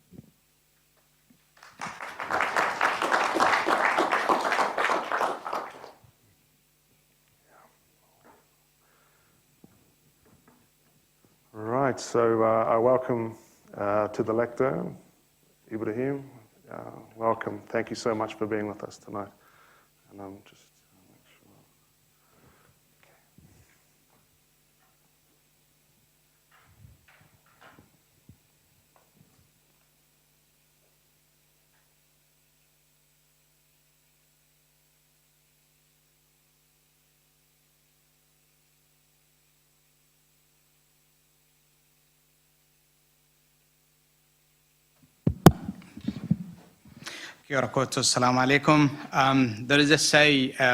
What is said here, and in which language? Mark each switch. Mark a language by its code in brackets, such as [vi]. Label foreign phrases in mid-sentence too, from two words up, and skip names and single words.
[en] Right, so I welcome to the lector, Ibrahim. Welcome. Thank you so much for being with us tonight. And I'm just make sure. [mi] Kia ora koutou, [ar] السلام عليكم. [en] There is a say,